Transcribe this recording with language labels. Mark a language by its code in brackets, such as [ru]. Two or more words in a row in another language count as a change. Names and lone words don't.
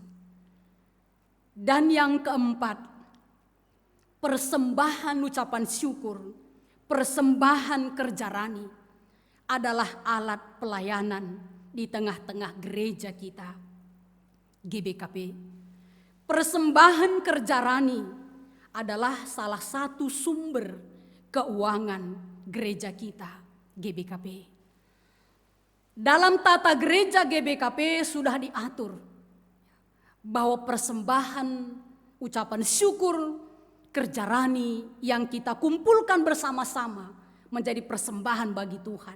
[id] Dan yang keempat, persembahan ucapan syukur, persembahan kerja rani adalah alat pelayanan di tengah-tengah gereja kita, GBKP. Persembahan kerja rani adalah salah satu sumber keuangan gereja kita, GBKP. Dalam tata gereja GBKP sudah diatur bahwa persembahan ucapan syukur kerja rani yang kita kumpulkan bersama-sama menjadi persembahan bagi Tuhan.